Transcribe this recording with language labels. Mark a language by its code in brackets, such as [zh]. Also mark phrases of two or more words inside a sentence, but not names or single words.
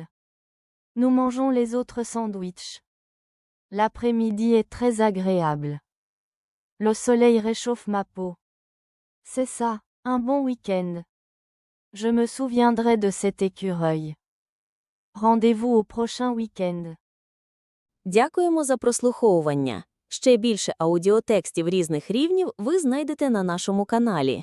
[fr] Nous mangeons les autres sandwichs. L'après-midi est très agréable. Le soleil réchauffe ma peau. C'est ça, un bon week-end. Je me souviendrai de cet écureuil. Rendez-vous au prochain week-end. [uk] Дякуємо за прослуховування. Ще більше аудіотекстів різних рівнів ви знайдете на нашому каналі.